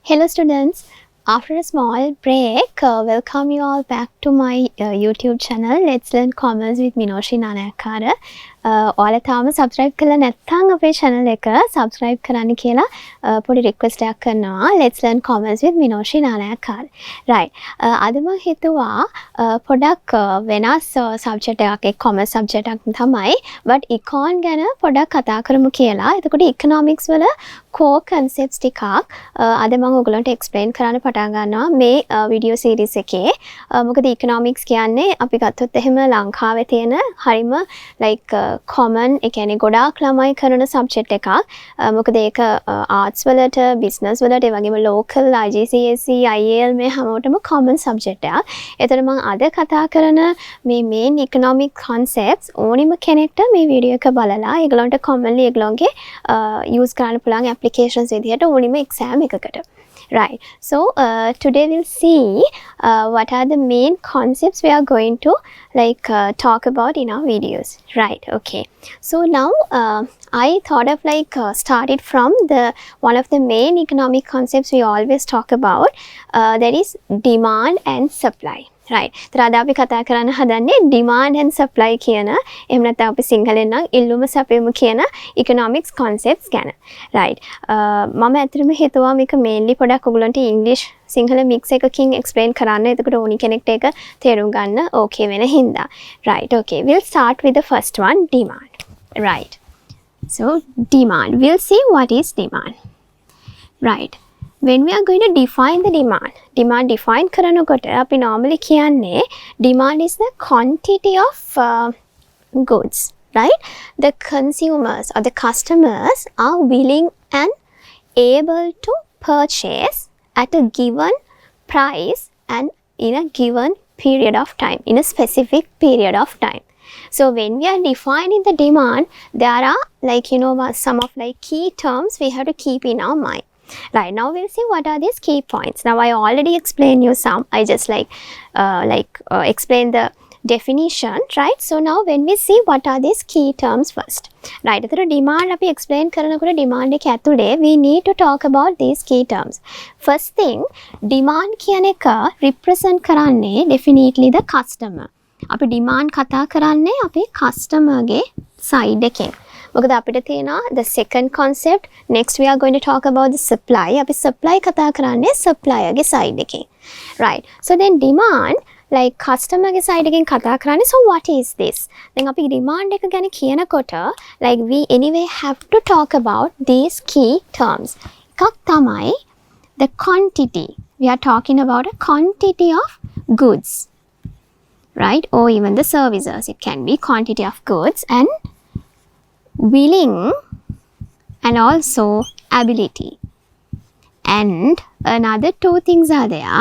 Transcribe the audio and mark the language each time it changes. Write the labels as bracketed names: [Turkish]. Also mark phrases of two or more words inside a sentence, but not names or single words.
[English] Hello students, after a small break, welcome you all back to my YouTube channel. Let's learn commerce with Minoshi Nanayakara. [Sinhala] ඔයාලා තාම subscribe කරලා නැත්නම් අපේ channel එක subscribe කරන්න කියලා පොඩි request එකක් කරනවා. [English] Let's learn commerce with Minoshi Nanayakara. Right. [Sinhala] අද මම හිතුවා පොඩක් වෙනස් subject එකක් [English] commerce subject [Sinhala] එකක් තමයි. [English] But econ [Sinhala] ගැන පොඩක් කතා කරමු කියලා. එතකොට economics වල [English] core concepts [Sinhala] ටිකක් අද මම ඔයගලන්ට explain කරන්න පටන් ගන්නවා මේ [English] video series [Sinhala] එකේ. මොකද economics කියන්නේ අපි ගත්තොත් එහෙම ලංකාවේ තියෙන හරිම [English] like common [Sinhala] ඒ කියන්නේ ගොඩාක් ළමයි කරන subject එකක්. මොකද ඒක arts වලට business වලට ඒ වගේම local IGCSE IAL මේ හැමෝටම [English] common subject [Sinhala] එකක්. ඒතර මම අද කතා කරන මේ [English] main economic concepts [Sinhala] ඕනිම කෙනෙක්ට මේ video එක බලලා ඒගොල්ලන්ට commonly ඒගොල්ලන්ගේ use කරන්න පුළුවන් applications විදිහට ඕනිම exam එකකට. [English] Right. So today we'll see what are the main concepts we are going to talk about in our videos. Right. Okay. So now I thought of started from the one of the main economic concepts we always talk about. That is demand and supply. [Sinhala] Right. तर අද අපි කතා කරන්න හදන්නේ [English] demand and supply [Sinhala] කියන එහෙම නැත්නම් අපි සිංහලෙන් නම් ඉල්ලුම සැපයීම කියන [English] economics concepts [Sinhala] ගැන. Right. මම ඇත්තටම හිතුවා මේක mainly පොඩක් ඔයගලන්ට English සිංහල mix එකකින් explain කරන්න. එතකොට ඕනි කෙනෙක්ට ඒක තේරුම් ගන්න okay වෙන හින්දා. [English] Right. Okay. We'll start with the first one, demand. Right. So demand. We'll see what is demand. Right. When we are going to define the demand define [Sinhala] කරනකොට අපි [English] normally කියන්නේ demand is the quantity of goods, right? The consumers or the customers are willing and able to purchase at a given price and in a given period of time, in a specific period of time. So when we are defining the demand, there are some of key terms we have to keep in our mind. Right, now we'll see what are these key points. Now I already explained you some. I just explain the definition, right? So now when we see what are these key terms first. Right, the demand අපි explain කරනකොට demand [Sinhala] එක ඇතුලේ [English] we need to talk about these key terms. First thing, demand [Sinhala] කියන එක [English] represent කරන්නේ definitely the customer. [Sinhala] අපි demand කතා කරන්නේ අපේ customer ගේ side එකෙන්. මොකද අපිට තියෙනවා [English] the second concept. Next we are going to talk about the supply. [Sinhala] අපි supply කතා කරන්නේ supplier ගේ side එකෙන්. [English] Right. So then demand customer [Sinhala] ගේ side එකෙන් කතා කරන්නේ. [English] So what is this? then අපි demand [Sinhala] එක ගැන කියනකොට [English] we anyway have to talk about these key terms. [Sinhala] එකක් තමයි [English] the quantity. We are talking about a quantity of goods. Right? Or even the services. It can be quantity of goods and willing and also ability. And another two things are there.